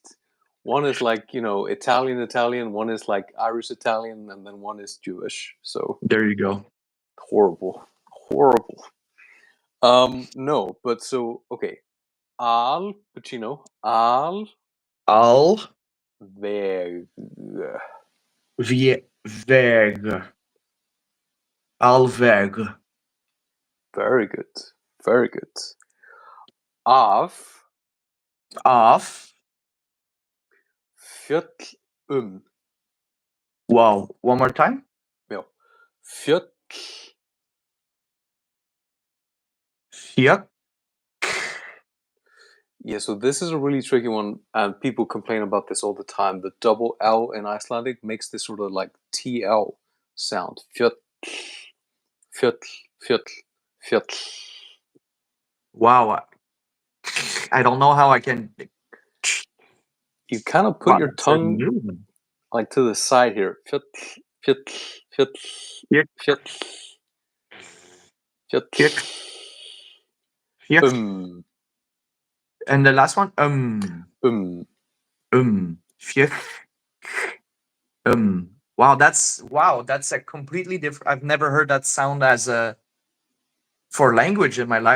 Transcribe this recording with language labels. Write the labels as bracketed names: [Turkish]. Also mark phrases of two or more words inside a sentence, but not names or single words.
[English] One is like Italian Italian. One is like Irish Italian, and then one is Jewish. So There you go. Horrible. No, but so okay. Al Pacino. Al Al Veg. [Icelandic] Veg. Alveg. [English] Very good. Very good. Af Off. Fjöll Wow. One more time. [Icelandic] Já. Fjöll [English] Yuck. Yeah, so this is a really tricky one, and people complain about this all the time. The double L in Icelandic makes this sort of like TL sound. [Icelandic] Fjöll, fjöll, fjöll, fjöll. [English] Wow. I don't know how I can. You kind of put Wow, your that's a tongue new one. like to the side here. [Icelandic] Fjöll, fjöll, fjöll, [English] Yuck. [Icelandic] fjöll, fjöll. [English] Yuck. Yuck. And the last one. Yuck. Wow, that's a completely different. I've never heard that sound as a for language in my life.